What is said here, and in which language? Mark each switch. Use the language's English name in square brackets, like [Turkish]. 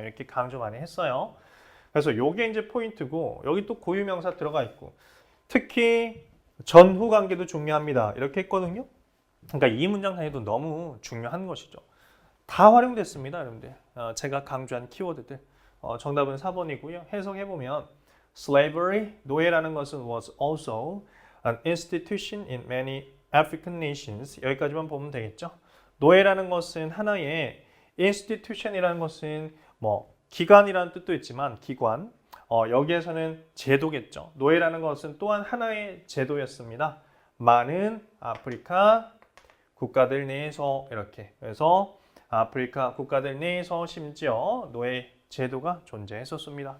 [Korean] 이렇게 강조 많이 했어요. 그래서 요게 이제 포인트고 여기 또 고유명사 들어가 있고 특히 전후 관계도 중요합니다. 이렇게 했거든요. 그러니까 이 문장 단위도 너무 중요한 것이죠. 다 활용됐습니다, 여러분들. 제가 강조한 키워드들. 정답은 4번이고요. 해석해보면 [English] slavery, [Korean] 노예라는 것은 [English] was also an institution in many African nations. [Korean] 여기까지만 보면 되겠죠. 노예라는 것은 하나의 institution이라는 것은 뭐 기관이라는 뜻도 있지만 기관, 여기에서는 제도겠죠. 노예라는 것은 또한 하나의 제도였습니다. 많은 아프리카 국가들 내에서 이렇게 그래서 아프리카 국가들 내에서 심지어 노예 제도가 존재했었습니다.